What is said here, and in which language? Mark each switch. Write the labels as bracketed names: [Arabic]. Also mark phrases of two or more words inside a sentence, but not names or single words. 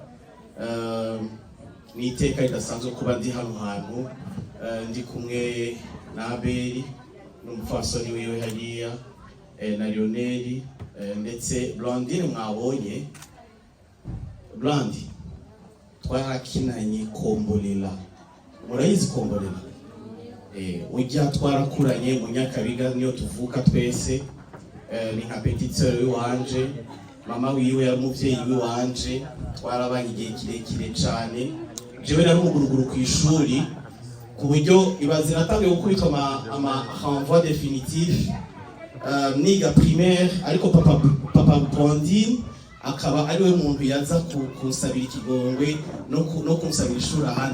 [Rundi] Ni iteka ridasanzwe kuba ndi hano hantu, ndi kumwe na Abeli n'umupfasoni wiwe hariya, na Lionel, ndetse Blandine mwabonye. Blandi twarakinanye Kombolela, murayizi Kombolela? Ujya twarakuranye mu Nyakabiga, niyo tuvuka twese. Ni nka [French] petite sœur [Rundi] wanje, mama wiwe yari umuvyeyi wanje, twarabanye igihe kirekire cyane. Jewe nari umuguruguru ku ishuri, ku buryo ibaze natangiye gukubitwa ama [French] renvoi définitif [Rundi] niga primaire, ariko papa Blandine akaba ari we muntu yaza kunsabira ikigongwe no kunsabira ishuri ahandi.